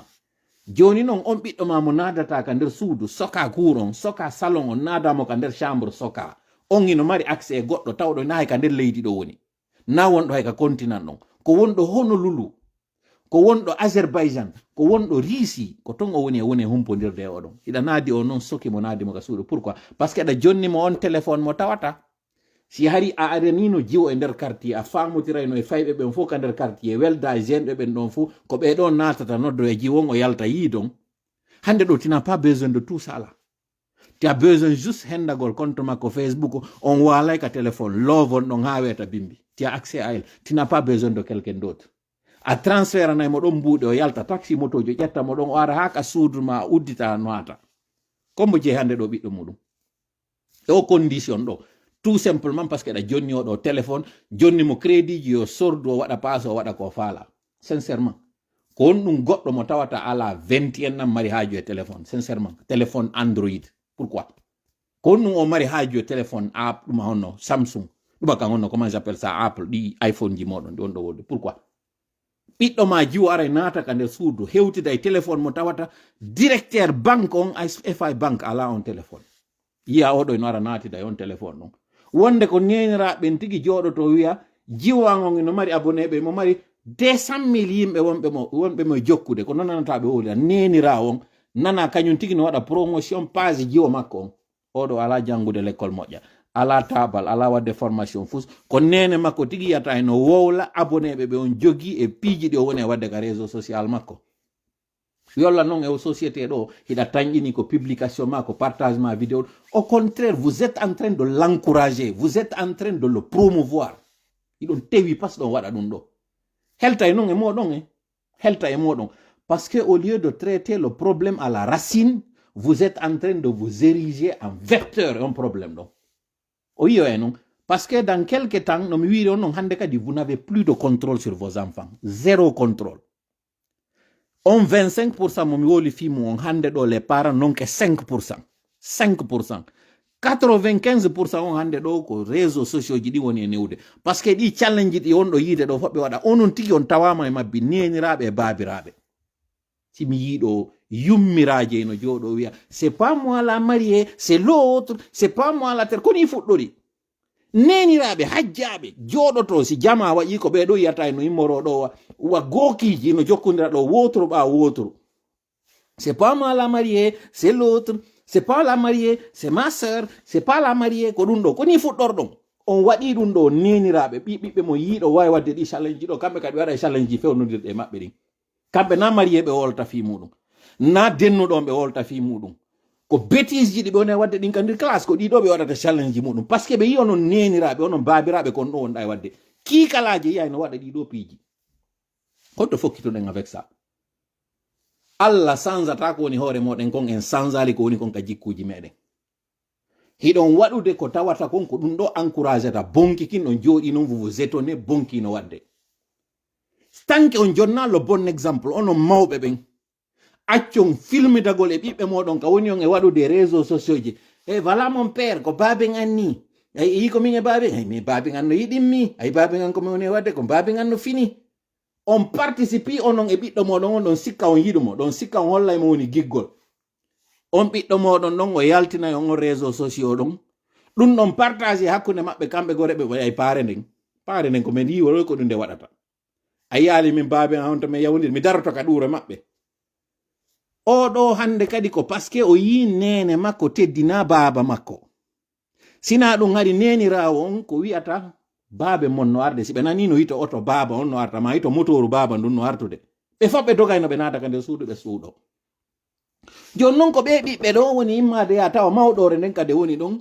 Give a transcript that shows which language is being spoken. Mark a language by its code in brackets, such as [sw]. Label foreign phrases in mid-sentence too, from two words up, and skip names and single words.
[ff] joni noon on ɓiɗɗo ma mo nadata ka nder suudu soka kuuron soka salon on nadamo ka nder chambre soka on ino mari accès e goɗɗo tawɗo na hay ka nder leydi ɗo woni na wonɗo hay ka continent ɗon ko wonɗo Honolulu ko wonɗo Azerbaijan ko wonɗo Russie ko ton o woni e woni humpodirde e oɗon hiɗa naadi o noon soki mo naadimo ka suudu. [fr] Pourquoi? Parce que [ff] ɗa jonni mo on téléphone mo tawata si hari a aranino jiwo e nder quartier a famotirayno e fayɓe ɓen fof ka nder quartier welda e jeneɓe ɓen ɗon fo ko ɓeɗon natata noddo e jiwon o yalta yidon. hande ɗo [fr] tu n'as pas besoin de tout ça là, tu as besoin juste [ff] hendagol compte makko Facebook on walay ka téléphone lovon ɗon ha weta bimbi [fr] tu as accès à elle, tu n'as pas besoin de quelqu'un d'autre. [ff] a transfert nay mo ɗon mbuuɗe o yalta taxi motojo ƴetta mo ɗon o ara ha ka suudu ma uddita noata kombo je hande ɗo ɓiɗɗo muɗum e o condition ɗo [fr] tout simplement parce que [ff] ɗa jonni oɗo téléphone jonni mo crédit ji yo sordu o waɗa passe o waɗa ko faala. Sincèrement ko on ɗum goɗɗo mo tawata ala 21 nan mari haaju e téléphone. [fr] Sincèrement téléphone Android. Pourquoi? [ff] ko on ɗum o mari haaju e téléphone app ɗuma honno Samsung ɗuma kan honno [fr] comment j'appelle ça [ff] Apple ɗi iPhone ji moɗon ɗi on ɗo wodde. [fr] Pourquoi? [ff] ɓiɗɗo ma jiwo ara naata ka nder suudu hewtida e téléphone mo tawata [fr] directeur banque [ff] on FI banque ala on téléphone yiya oɗo ino ara naatida e on téléphone ɗon wonde ko neniraɓen tigi jooɗoto wiya jiwan on ino mari abonné ɓe mo mari 200,000 yimɓe wonɓe mo jokkude ko nonanataɓe wolira nenira on nana kañum tigi no waɗa promotion page jiwo makko on oɗo ala jangude l'école moƴƴa ala tabal ala wadde formation fus ko nene makko tigi yata no wowla abonné ɓe on jogi e piiji ɗi o woni e wadde ka [fr] réseau social [ff] makko yolla non e société ɗo hiɗa tañƴini ko publication ma ko partage ma vidéo. [fr] Au contraire vous êtes en train de l'encourager, vous êtes en train de le promouvoir. [ff] iɗon tewi pas ɗon waɗa ɗum ɗo helta e non e moɗon [fr] helta e moɗon parce que au lieu de traiter le problème à la racine vous êtes en train de vous ériger en vecteur [ff] e on problème ɗo o yiyo e non [fr] parce que dans quelque temps [ff] no mi wiiri on non hande kadi [fr] vous n'avez plus de contrôle sur vos enfants, zéro contrôle. [ff] On 25% mo mi woli fimu on hande ɗo [fr] les parents [ff] non que 5%. 95% on hande ɗo ko [fr] réseau sociaux [ff] ji ɗi woni e newde [fr] parce que [ff] ɗi challenge ɗi on ɗo yiide ɗo foɓɓe waɗa onon tigi on tawama e mabbi neniraɓe e babiraɓe si mi yiiɗo yummiraje no jooɗo wiya [fr] c'est pas moi la mariée c'est l'autre, c'est pas moi la terre [ff] koni fuɗɗori neniraɓe hajjaɓe jooɗoto si jama waƴi ko ɓeɗo yiyata no immoro ɗo wa gookiji no jokkondira ɗo wotoro ɓa wotoro [fr] c'est pas moi la mariée [ff] c'est l'autre, c'est pas la mariée c'est ma sœur, c'est pas la mariée ko ɗum ɗo koni fuɗɗorɗon on waɗi ɗum ɗo neniraɓe ɓiɓɓe mo yiiɗo wawi wadde ɗi challenge ɗo kamɓe kadi waɗa challenge ji fewnodirɗe maɓɓe ɗin kamɓe na marié ɓe wolta fi muɗum na dennuɗon ɓe wolta fi muɗum ko bêtise ji ɗi ɓe woni wadde ɗin kandir classe ko ɗiɗo ɓe waɗata challenge muɗum [fr] parce que [ff] ɓe yi onon neniraɓe onon babiraɓe kon ɗo wonɗa e wadde kiikalaje yiya no waɗa ɗiɗo piiji holto fokkitoɗen [fr] avec ça. [ff] Allah sansata ko woni hoore moɗen kon en sansali ko woni kon ka jikkuji meɗen hiɗon waɗude ko tawata kon ko ɗum ɗo encouragé ta bonki kin on jooɗi noon [fr] vous vous étonnez [ff] bonki no wadde tant que on jonna [fr] le bon exemple [ff] onon mawɓe ɓen accon filmidagol e ɓiɓɓe moɗon ka woni on e waɗude [fr] réseaux sociaux [ff] ji e [fr] voilà mon père [ff] ko baben anni ay yi ko min e baben ay mi baben an no yiɗinmi ay baben an ko mi woni e wadde ko baben an no fini [fr] on participe [ff] onon e ɓiɗɗo moɗon on ɗon sikka on yiɗumo ɗon sikka on hollay mo woni giggol on ɓiɗɗo moɗon ɗon o yaltinay on [fr] réseaux sociaux [ff] ɗon ɗum ɗon partage hakkunde maɓɓe kamɓe goreɓe ɓe ay paare nden ko min yiworo ko ɗum nde waɗata a yaali min baben an on to min yawdir mi daroto ka ɗuure maɓɓe oɗo hande kadi ko [fr] parce que [ff] o yi nene makko teddina baba makko sina ɗum hari nenirawo on ko wi'ata baabe mon no arde si ɓe nani no hito oto baba on no arta ma hito motoru baba ndun no artude ɓe fof ɓe dogayno ɓe naata ka nder suudu ɓe suuɗo joni noon ko ɓe ɓiɓɓe ɗo woni immade ya tawa mawɗore nden kadi woni ɗon